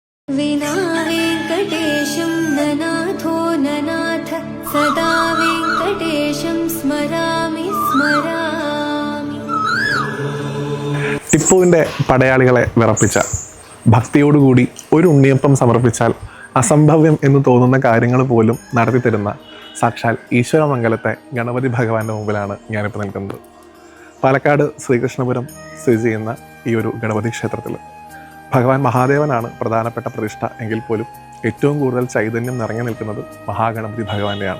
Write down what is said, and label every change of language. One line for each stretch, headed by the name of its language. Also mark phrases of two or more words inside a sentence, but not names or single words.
Sanskrit: विना वेङ्कटेशं ननाथो ननाथ सदा वेङ्कटेशं स्मरामि स्मरामि.
Malayalam: ടിപ്പുവിൻ്റെ പടയാളികളെ വിറപ്പിച്ച ഭക്തിയോടുകൂടി ഒരു ഉണ്ണിയപ്പം സമർപ്പിച്ചാൽ അസംഭവ്യം എന്ന് തോന്നുന്ന കാര്യങ്ങൾ പോലും നടത്തിത്തരുന്ന സാക്ഷാൽ ഈശ്വരമംഗലത്തെ ഗണപതി ഭഗവാന്റെ മുമ്പിലാണ് ഞാനിപ്പോൾ നിൽക്കുന്നത്. പാലക്കാട് ശ്രീകൃഷ്ണപുരം സ്ഥിതി ചെയ്യുന്ന ഈ ഒരു ഗണപതി ക്ഷേത്രത്തിൽ ഭഗവാൻ മഹാദേവനാണ് പ്രധാനപ്പെട്ട പ്രതിഷ്ഠ എങ്കിൽ പോലും ഏറ്റവും കൂടുതൽ ചൈതന്യം നിറഞ്ഞു നിൽക്കുന്നത് മഹാഗണപതി ഭഗവാന്റെയാണ്.